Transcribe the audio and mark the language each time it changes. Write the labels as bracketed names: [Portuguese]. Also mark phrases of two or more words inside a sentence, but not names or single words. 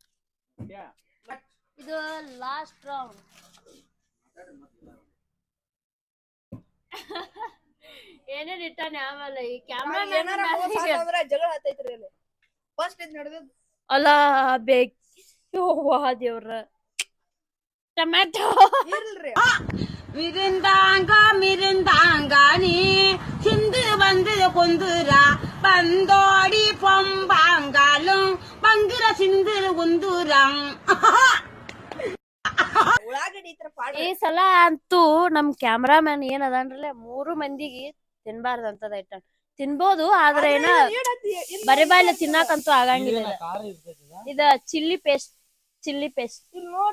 [Kannada] ಇದು [English] last round. [Kannada] ಏನೇನ್ ಇಟ್ಟಾನೆ ಆಮೇಲೆ ಈ ಏನಾರ ಮೋಸ ಕ್ಯಾಮ್ರಾ ಅಂದ್ರೆ ಜಗಳ ಹತ್ತೈತ್ರಿ ಇಲ್ಲಿ ಫಸ್ಟ್ ಇದು ನಡೆದದ್ದು ಅಲ್ಲ ಬೇಕ್ ಯವ್ವಾ ದೇವ್ರ ಟೊಮ್ಯಾಟೊ ಇರ್ಲ್ರಿ மிருந்தாங்கானி சிந்து வந்து கொந்துரா பந்தோடி பொம்பாங்காலும் பங்குர சிந்து குந்துரம் ಉಳ್ಳಾಗಡ್ಡಿ ಈ ತರ ಪಾಡ್ರಿ ಈ ಸಲ ಅಂತೂ ನಮ್ ಕ್ಯಾಮ್ರಾಮನ್ ಏನ್ ಅದನ್ರಲ್ಲ 3 ಮಂದಿಗೆ ತಿನ್ಬಾರ್ದಂತದ ಇಟ್ಟ ತಿನ್ಬೋದು ಆದ್ರೆ ಏನ ಬರೀ ಬಾಯಿಲೆ ತಿನ್ನಾಕಂತೂ ಆಗಂಗಿಲ್ಲ ಇದು. ಖಾರ ಇರ್ತೈತಿ ಇದ [English] chilli paste [Kannada] ಇಲ್ಲಿ ನೋಡಿ